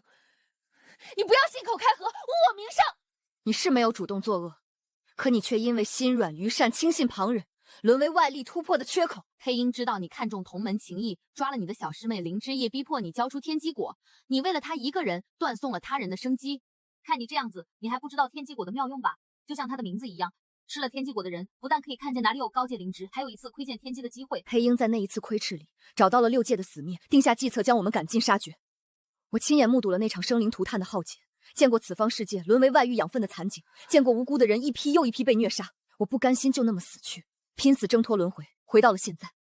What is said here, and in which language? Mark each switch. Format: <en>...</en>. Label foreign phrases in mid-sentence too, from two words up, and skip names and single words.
<zh>你不要信口開河，污我名聲。你是沒有主動作惡，可你卻因為心軟於善，輕信旁人，淪為外力突破的缺口。黑鷹知道你看重同門情誼，抓了你的小師妹靈芝葉，逼迫你交出天機果。你為了他一個人，斷送了他人的生機。看你這樣子，你還不知道天機果的妙用吧？就像他的名字一樣，吃了天機果的人，不但可以看見哪裡有高階靈芝，還有一次窺見天機的機會。黑鷹在那一次窺視裡，找到了6界的死滅，定下計策將我們趕盡殺絕。我親眼目睹了那場生靈塗炭的浩劫，見過此方世界淪為外域養分的慘景，見過無辜的人一批又一批被虐殺。我不甘心就那麼死去，拼死掙脫輪迴，回到了現在。</zh>